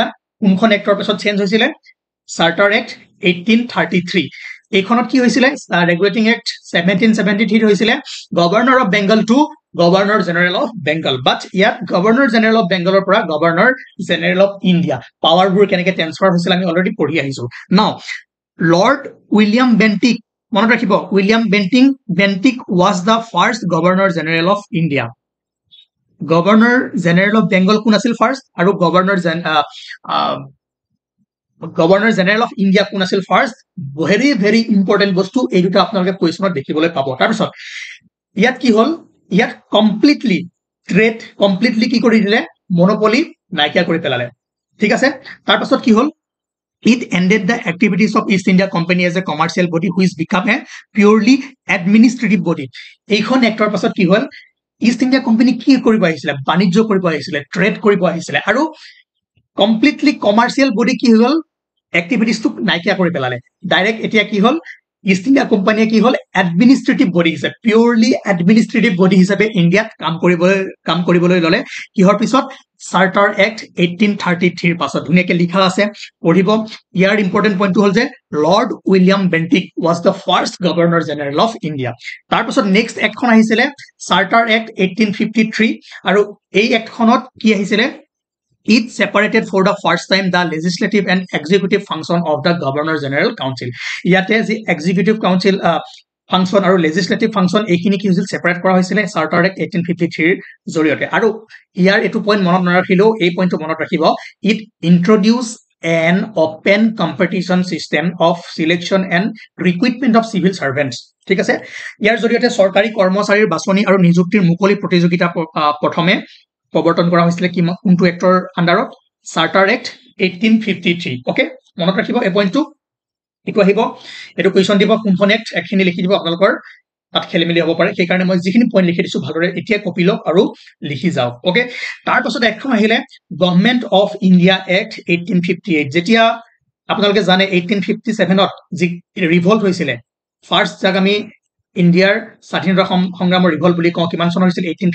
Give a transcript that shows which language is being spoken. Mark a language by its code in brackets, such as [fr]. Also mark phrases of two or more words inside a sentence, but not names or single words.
[as] কোনখন এক্টৰ পাছত চেঞ্জ হৈছিলে চাৰ্টাৰ এক্ট 1833 এইখনত কি হৈছিলে ৰেগুলেটিং এক্ট 1773 হৈছিলে [en] Governor of Bengal to Governor General of Bengal but [as] ইয়াত [en] Governor General of Bengalৰ [as] পৰা [en] Governor General of India [as] পাৱাৰবোৰ কেনেকৈ ট্ৰান্সফাৰ হৈছিল আমি অলৰেডি পঢ়ি আহিছো নাও Lord [en] William Bentinck মনত ৰাখিব William Bentinck was the first Governor General of India Governor General of Bengal [as] কোন আছিল ফাৰ্স্ট আৰু Governor [en] General of India [as] কোন আছিল ফাৰ্স্ট [en] very very important [as] বস্তু এই দুটা আপোনালোকে কোৱেশ্চনত দেখিবলৈ পাব তাৰ পিছত ইয়াত কি হল ইয়াত কমপ্লিটলি কি কৰি দিলে মনোপলি নাইকিয়া কৰি পেলালে ঠিক আছে তাৰ পাছত কি হল [en] It ended the activities of East India Company as a commercial body which became a purely administrative body. [as] এইখন এক্টৰ পাছত কি হ'ল ইষ্ট ইণ্ডিয়া কোম্পানী কি কৰিব আহিছিলে বাণিজ্য কৰিব আহিছিলে ট্ৰেড কৰিব আহিছিলে আৰু কমপ্লিটলি [en] commercial body [as] কি হৈ গ'ল এক্টিভিটিজটো নাইকিয়া কৰি পেলালে ডাইৰেক্ট এতিয়া কি হ'ল ইষ্ট ইণ্ডিয়া কোম্পানীয়ে কি হ'ল [en] administrative body [as] হিচাপে [en] purely administrative body [as] হিচাপে ইণ্ডিয়াত কাম কৰিবলৈ ল'লে কিহৰ পিছত চাৰ্টাৰ এক্ট 1833 পাছত ধুনীয়াকে লিখা আছে পঢ়িব ইয়াৰ [en] important pointটো [as] হ'ল যে [en] Lord William Bentinck was the first Governor General of India [as] তাৰপিছত [en] next actখন [as] আহিছিলে চাৰ্টাৰ এক্ট 1853 আৰু এই এক্টখনত কি আহিছিলে [en] It separated for the first time the legislative and executive function of the Governor General Council. [as] ইয়াতে যে [en] executive council function [as] আৰু [en] legislative function [as] এইখিনি কি হৈছিল separate কৰা হৈছিলে Charter Act 1853 জৰিয়তে আৰু ইয়াৰ এটো পইণ্ট মনত নাৰাখিলেও এই পইণ্টটো মনত ৰাখিব [en] it introduced an open competition system of selection and recruitment of civil servants. [as] ঠিক আছে ইয়াৰ জৰিয়তে চৰকাৰী কৰ্মচাৰীৰ বাছনি আৰু নিযুক্তিৰ মুকলি প্ৰতিযোগিতা প্ৰথমে প্ৰৱৰ্তন কৰা হৈছিল কি কোনটো এক্টৰ আন্ডাৰত চাৰ্টাৰ এক্ট 1853 ওকে মনত ৰাখিব এই পইণ্টটো এটো আহিব এটো কোৱেশ্চন দিব কোনখন এক্ট একখিনি লিখি দিব আপোনালোকৰ তাত খেলিমেলি হ'ব পাৰে সেই কাৰণে মই যিখিনি পইণ্ট লিখি দিছো ভালদৰে এতিয়া কপি লওক আৰু লিখি যাওক ওকে তাৰ পাছত এখন আহিলে গভৰ্ণমেণ্ট অফ ইণ্ডিয়া এক্ট 1858 যেতিয়া আপোনালোকে জানে 1857 ত যি ৰিভল্ট হৈছিলে ফাৰ্ষ্ট জাক আমি ইণ্ডিয়াৰ স্বাধীনতা সংগ্ৰামৰ ৰিভল্ট বুলি কওঁ কিমান চনৰ হৈছিল